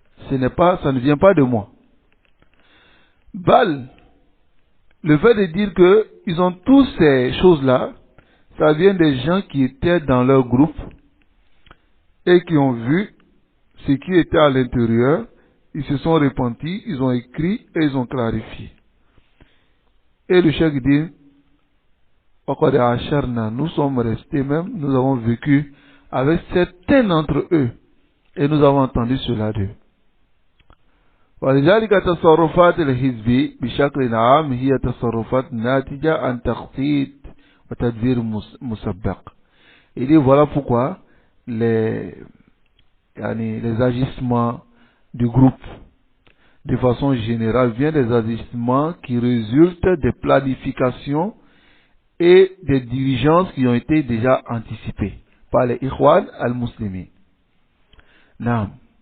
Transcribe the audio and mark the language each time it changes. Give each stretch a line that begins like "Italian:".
French: Ça ne vient pas de moi. Bal, le fait de dire que ils ont tous ces choses-là, ça vient des gens qui étaient dans leur groupe et qui ont vu ce qui était à l'intérieur, ils se sont repentis, ils ont écrit et ils ont clarifié. Et le cheikh dit, nous sommes restés même, nous avons vécu avec certains d'entre eux et nous avons entendu cela d'eux.
Arabic: ولذلك تصرفات الحزب بشكل عام هي تصرفات ناتجة عن تخطيط وتدبير مسبق.
French: Il dit voilà pourquoi les agissements du groupe de façon générale viennent des agissements qui résultent des planifications et des dirigences qui ont été déjà anticipées par les Ikhwan al-Muslimin. Naam.